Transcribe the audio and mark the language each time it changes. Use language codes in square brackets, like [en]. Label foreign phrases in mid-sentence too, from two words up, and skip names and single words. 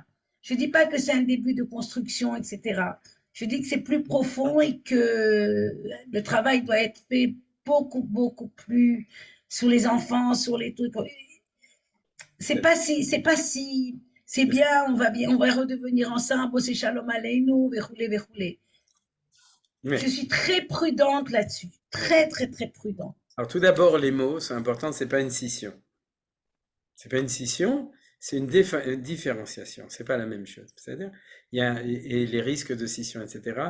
[fr] Je dis pas que c'est un début de construction, etc. Je dis que c'est plus profond et que le travail doit être fait beaucoup, beaucoup plus sur les enfants, sur les trucs. C'est pas si, c'est bien, on va redevenir ensemble, bosser [he] שלום עלינו, [fr] verroulé. Je suis très prudente là-dessus. Très, très, très prudente. Alors tout d'abord, les mots sont importants, c'est pas une scission. C'est pas une scission, c'est une différenciation, c'est pas la même chose. C'est-à-dire, il y a, et les risques de scission, etc.